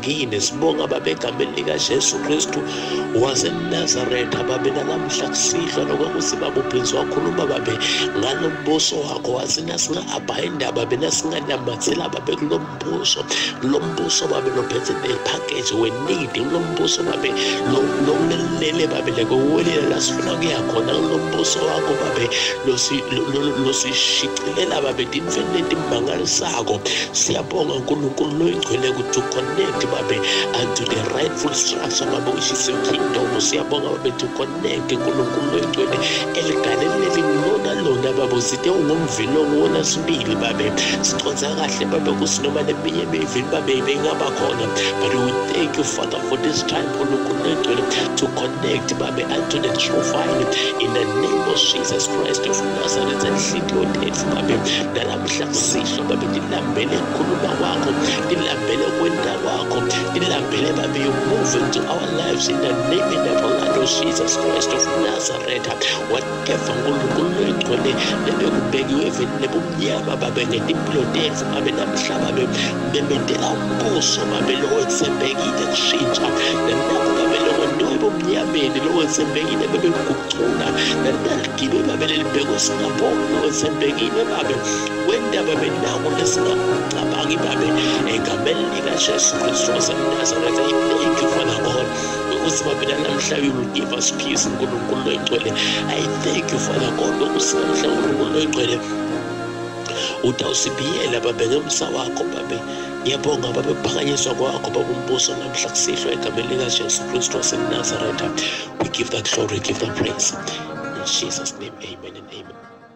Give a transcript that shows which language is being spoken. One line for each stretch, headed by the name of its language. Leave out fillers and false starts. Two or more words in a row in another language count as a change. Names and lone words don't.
Swati: kini sibonga babe egameni likaJesu Kristu waseNazaretha babe nalamhla kusihlwa lokwakuthi babe uphinzi wakhuluma babe ngalombuso wakho wasina singa-abhayinda babe nasinganamathela babe kulombuso babe lophethe nepackage we-need kulombuso babe lolele babe lekuwelela lasifuna kuya khona kulombuso wakho babe losishiqilela babe infinite imangalisako. Siyabonga uNkulunkulu loyingcwele ukuthi uconnect babe
English: unto the rightful structure
Swati: babe
English: which is your kingdom.
Swati: Siyabonga babe
English: to connect
Swati: uNkulunkulu loyingcwele eligaleleli lona babe sithe ungumvilo wona sibili babe siconza kahle babe kusinoma leminye imivili babe bengaba khona.
English: But we thank you Father for this time
Swati: uNkulunkulu loyingcwele
English: to connect babe unto the true vine in the name of Jesus Christ of Nazareth.
Swati: Enhliziyo yethu babe nalamhla kusihlwa babe dilambele ukukhuluma kwakho, dilambele kwenda kwakho, dilambele babe
English: you move into our lives in the name and the blood of Jesus Christ of Nazareth.
Swati: Whatever uNkulunkulu loyingcwele lebekubekiwe eveni bumnyama babe ngetimpilo tethu babe namhla babe memendela umbuso babe lo wethembekile kushintsha nanakho babe lo bomnyameni lo wethembekile babe kugucula nalgibe babe lelibheko singabona lo wethembekile babe wenda babe nawo lesingacabangi babe egameni likaJesu Kristu waseNazaretha.
English: Thank you Father God
Swati: ukuthi babe namhla
English: you will give us peace
Swati: uNkulunkulu loyingcwele.
English: I thank you Father God
Swati: ukuthi namhla uNkulunkulu loyingcwele utawusibiyela babe ngemsa wakho babe. Ngiyabonga babe ukuphakanyiswa kwakho babe umbuso namhla kusihlwa egameni likaJesu Kristu waseNazaretha.
English: We give that glory, give that praise. In Jesus' name, amen and amen.